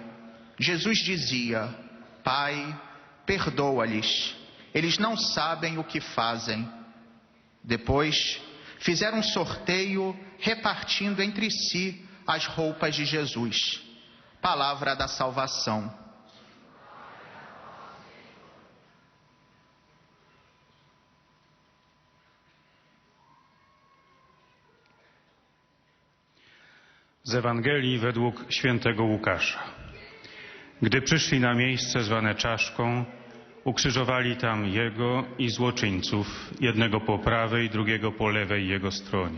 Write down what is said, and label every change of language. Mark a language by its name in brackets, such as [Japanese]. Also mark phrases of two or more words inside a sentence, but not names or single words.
[Portuguese] Jesus dizia: Pai, perdoa-lhes, eles não sabem o que fazem. Depois, fizeram um sorteio repartindo entre si as roupas de Jesus. Palavra da salvação. [Polish] Z Ewangelii według świętego Łukasza. Gdy przyszli na miejsce zwane Czaszką, ukrzyżowali tam Jego i złoczyńców, jednego po prawej, drugiego po lewej Jego stronie.